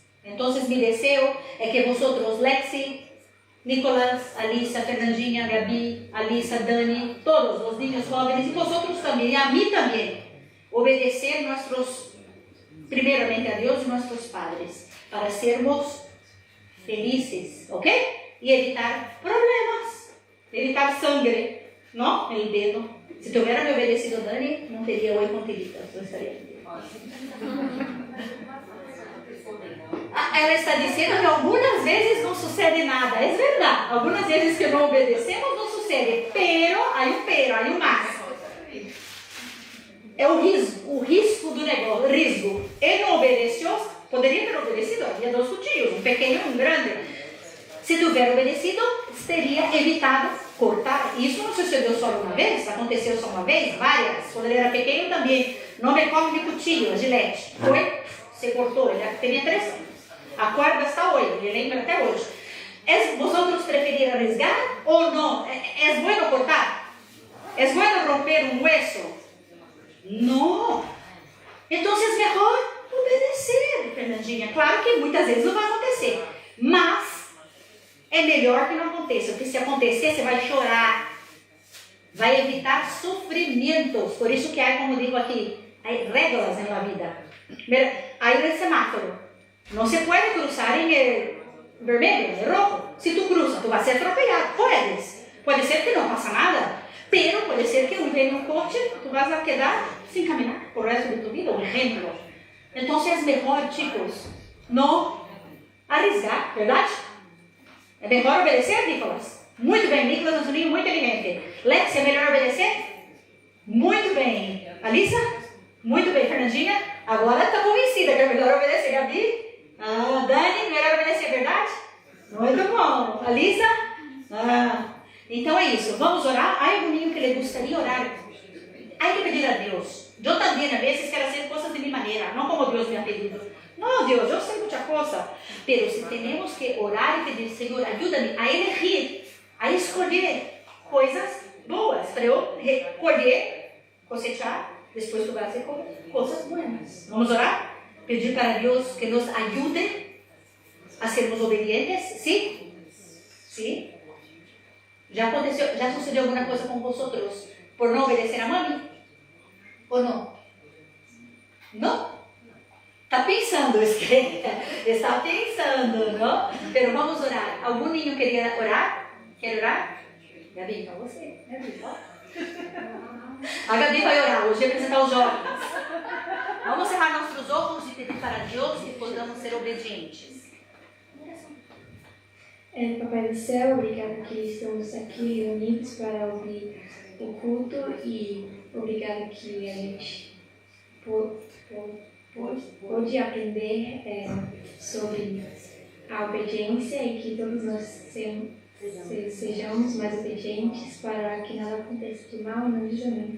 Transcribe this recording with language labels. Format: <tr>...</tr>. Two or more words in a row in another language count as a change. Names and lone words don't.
<es>Entonces mi deseo es que vosotros, Lexi, Nicolás, Alisa, Fernandinha, Gabi, Alisa, Dani, todos los niños jóvenes y vosotros también, y a mí también, obedecer primeramente a Dios y nuestros padres, para sermos felices, ¿ok? Y evitar problemas, evitar sangre, ¿no? En el dedo. Si te hubiera obedecido Dani, no teria hoy con tiritas, no estaría bien.</es> <pt>Ela está dizendo que</pt> <es>algunas veces no sucede nada, es verdad. Algunas veces que no obedecemos no sucede, pero, hay un más.</es> <pt>É o risco do negócio, o risco. Ele não obedeceu, poderia ter obedecido, havia 2 cuchillos, um pequeno e um grande. Se tiver obedecido, teria evitado cortar. Isso não sucedeu só uma vez, aconteceu só uma vez, várias. Quando ele era pequeno também, não me come de cuchillo, gilete. Foi, se cortou, ele tinha 3 anos. A corda está hoje, ele lembra até hoje.</pt> <es>Vosotros preferir arriesgar</es> <pt>ou não? É bueno cortar? É bueno romper um hueso? Não. Então é melhor obedecer, Fernandinha. Claro que muitas vezes não vai acontecer, mas é melhor que não aconteça, porque se acontecer, você vai chorar, vai evitar sofrimentos. Por isso que há, como digo aqui, há regras na vida. Aí no semáforo, não se pode cruzar em vermelho, em rojo. Se tu cruza, tu vai ser atropellado. Pode ser que não passa nada, pero pode ser que venha um coche,</pt> <es>tu vas a quedar</es> <pt>sem caminhar por o resto de tu vida, por exemplo. Então é melhor, chicos, não arriscar, verdade? É melhor obedecer, Nicolas? Muito bem, Nicolas é um menino muito inteligente. Lex, é melhor obedecer? Muito bem. Alisa? Muito bem. Fernandinha? Agora está convencida que é melhor obedecer. Gabi? Dani, melhor obedecer, verdade? Muito bom. Alisa? Então é isso. Vamos orar? Há algum menino que lhe gostaria de orar? Há que pedir a Deus. Eu também, a vezes, quero fazer coisas de minha maneira, não como Deus me ha pedido.</pt> <es>No, Dios, yo sé muchas cosas, pero si tenemos que orar y pedir, Señor, ayúdame a elegir,</es> <pt>a escolher coisas boas, para eu colher,</pt> <es>cosechar, después tú vas a hacer cosas buenas. Vamos a orar? Pedir para Dios que nos ayude a sermos obedientes, ¿sí? ¿Sí? ¿Ya sucedió alguna cosa con vosotros por no obedecer a mami? ¿O no? ¿No? Está pensando, es que está pensando, ¿no? Pero vamos a orar. ¿Algún niño quería orar? ¿Quiere orar?</es> <pt>Gabi, para você. Gabi, ó. A Gabi vai orar, hoje representar os jovens. Vamos cerrar nossos olhos e pedir para Deus que possamos ser obedientes. Papai do céu, obrigado que estamos aqui reunidos para ouvir o culto e obrigado que a gente pôde aprender sobre a obediência e que todos nós sejamos mais obedientes para que nada aconteça de mal em nome de Jesus.</pt>